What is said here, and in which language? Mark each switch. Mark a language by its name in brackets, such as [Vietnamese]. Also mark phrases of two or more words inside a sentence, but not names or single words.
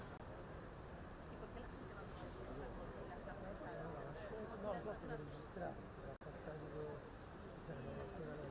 [Spanish] ¿Y por qué la gente va a usar estas mochilas tan pesadas? No, [Italian] dopo per registrare, per passare serve la scheda.